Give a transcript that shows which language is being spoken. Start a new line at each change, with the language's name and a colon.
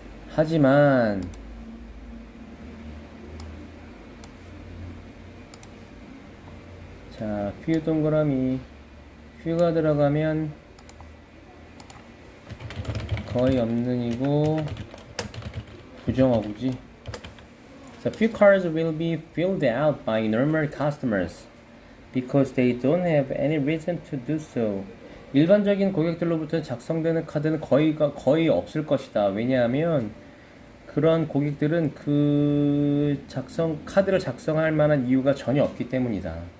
Korean: 하지만 자, few 동그라미 few가 들어가면 거의 없는이고 부정어구지.
English: So few cards will be filled out by normal customers because they don't have any reason to do so.
Korean: 일반적인 고객들로부터 작성되는 카드는 거의 없을 것이다. 왜냐하면 그런 고객들은 그 카드를 작성할 만한 이유가 전혀 없기 때문이다.